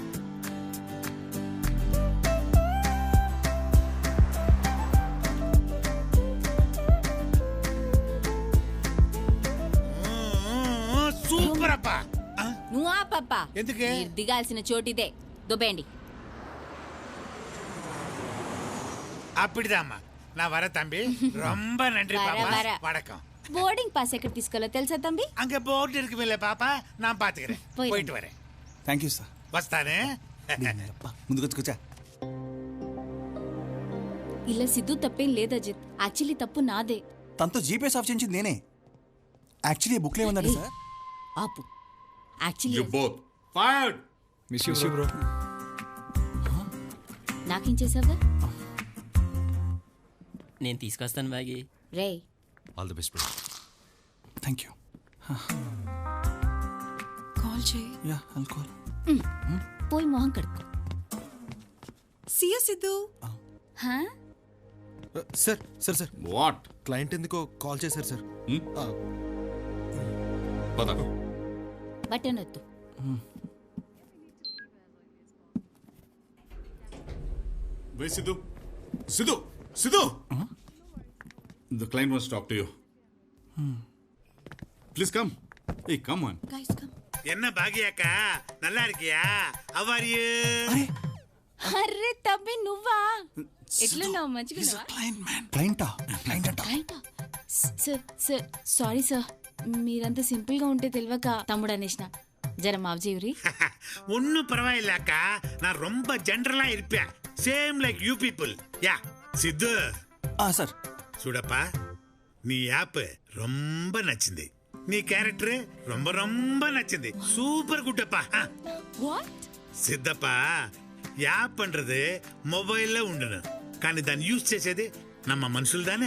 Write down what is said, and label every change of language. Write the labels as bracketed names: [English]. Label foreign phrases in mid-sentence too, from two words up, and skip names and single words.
[Telugu] సూపర్ అప్పా. నువ్వు ఆ పప్ప ఎందుకే? మీరు దిగాల్సిన చోటిదే. దుబ్బేయండి. [Tamil] அப்படிதாம்மா நான் வர தம்பி. ரொம்ப நன்றி பாப்பா. வணக்கம். [Telugu] బోర్డింగ్ పాస్ ఎక్కడ తీసుకోవాలో తెలుసా తంబి? [Tamil] அங்க போர்டு இருக்குமில்ல பாப்பா, நான் பாத்துக்கிறேன். போயிட்டு வரேன். [English] Thank you sir. [Telugu] వస్తానే. ముందుకు వచ్చా. ఇలా సిద్ధు తప్పేం లేదు అజిత్. యాక్చువల్లీ తప్పు నాదే. తనతో [English] GPS off [Telugu] చేయించింది నేనే. యాక్చువల్లీ బుక్లో ఏముందండి సార్? ఆపు. యాక్చువల్లీ [English] You both fired. Miss you bro. [Telugu] నాకేం చేసావా? నేను తీసుకొస్తాను బాగి. రే [English] All the best bro. Thank you. [Telugu] కాల్ చేయి. [English] Ya I'll call. [Telugu] పోయి మొహం కడుక్కో. సియ సిద్ధు. సార్ సార్ సార్ వాట్? క్లయింట్ ఎందుకో కాల్ చేశారు సార్. పద. బటన్ వద్దు. [English] Wait, Sidhu. Sidhu! Sidhu! The client wants to talk to you. Please come. Hey, come on. Guys, come. [Tamil] என்ன பாகியாக்கா, நல்லா இருக்கியா? [English] How are you? [Telugu] అర్రే తమ్మి నువ్వా? ఎట్లున్నావు? మంచిగా క్లయింటా? క్లయింట్ అంట. సార్ సారీ సార్, మీరంతా సింపుల్ గా ఉంటే తెలియక తమ్ముడు అనేసిన. జర మావజీవురి. [Tamil] ஒன்னும் பரவாயில்ல அக்கா, நான் ரொம்ப ஜெனரலா இருப்பேன். [English] Same like you people. Ya సిద్ధు. [Telugu] సార్ చూడప్పా, నీ యాప్ ரொம்ப నచ్చింది. నీ క్యారెక్టర్ [Tamil] ரொம்ப ரொம்ப [Telugu] నచ్చింది. [English] super good [Telugu] அப்பா. వాట్? సిద్ధప్పా, యాప్ పண்றது మొబైల్లో ఉండను, కానీ దాన్ని యూజ్ చేసేది నమ్మ మనుషులు దానే.